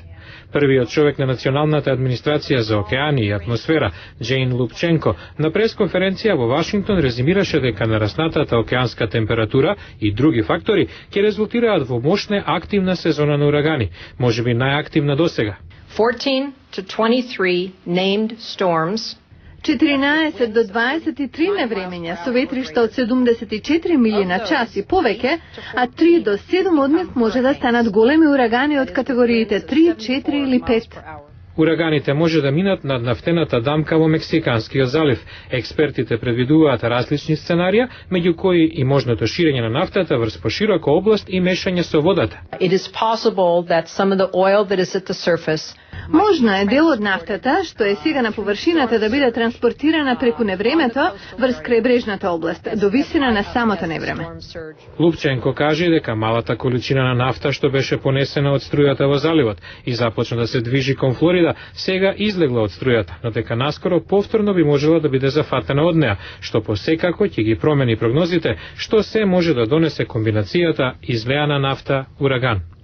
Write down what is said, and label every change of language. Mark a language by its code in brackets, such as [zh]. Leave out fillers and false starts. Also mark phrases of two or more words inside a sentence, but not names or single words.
[mk] Првиот човек на Националната администрација за океани и атмосфера, Джейн Лупченко, на пресконференција во Вашингтон резимираше дека нараснатата океанска температура и други фактори ќе резултираат во мощна активна сезона на урагани, можеби најактивна досега. [en] 14 to 23 named storms [mk] 14 до 23 невремења со ветришта од 74 мили на час и повеќе, а 3 до 7 од нив може да станат големи урагани од категориите 3, 4 или 5. Ураганите може да минат над нафтената дамка во Мексиканскиот залив. Експертите предвидуваат различни сценарија, меѓу кои и можното ширење на нафтата врз поширока област и мешање со водата. [en] It is possible that some of the oil that is at the surface [mk] Можно е дел од нафтата, што е сега на површината, да биде транспортирана преку невремето врз крајбрежната област, до висина на самото невреме. Лупченко кажи дека малата количина на нафта што беше понесена од струјата во заливот и започна да се движи кон Флорида, сега излегла од струјата, но дека наскоро повторно би можела да биде зафатена од неа, што посекако ќе ги промени прогнозите, што се може да донесе комбинацијата излеана нафта-ураган.